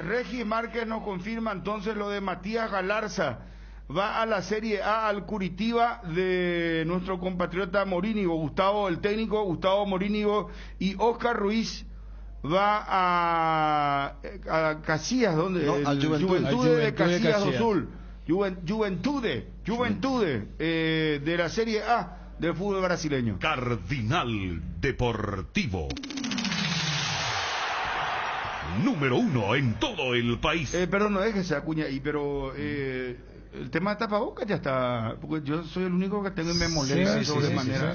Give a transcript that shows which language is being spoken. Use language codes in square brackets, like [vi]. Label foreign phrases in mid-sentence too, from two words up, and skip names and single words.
[es] Regi Márquez nos confirma entonces lo de Matías Galarza. Va a la Serie A al Curitiba de nuestro compatriota Morínigo, Gustavo, el técnico Gustavo Morínigo, y Oscar Ruiz va a Caxias, ¿dónde? No, al Juventude. Juventude de Al Juventude Caxias do Caxias. Sul. Juventude de la Serie A del fútbol brasileño. Cardinal Deportivo. Número 1 en todo el país. Perdón, no déjese Acuña ahí, pero el tema de tapabocas ya está, porque yo soy el único que tengo y me molesta sobremanera.